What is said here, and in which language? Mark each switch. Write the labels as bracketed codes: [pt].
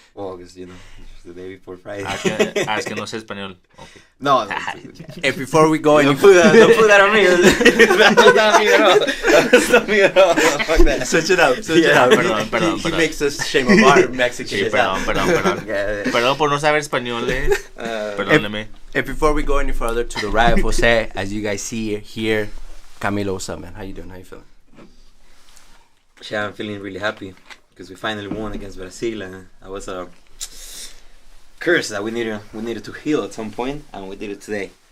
[en] Well, because, it's the day before Friday. [es] Es que no sé español. Okay. [en] No, And before we go any don't put that on me. That's not me at all. That's not me at all. Fuck that. Switch it up. [es] Perdón. [en] He makes us shame of our Mexican. [es] Sí, perdón. [en] Yeah. [es] Perdón por no saber español, Perdóneme. [en] And before we go any further, to the right of Jose, as you guys see here, Camilo, what's up, man? How you doing? How you feeling? Yeah, I'm feeling really happy because we finally won against Brazil, and I was a curse that we needed to heal at some point, and we did it today.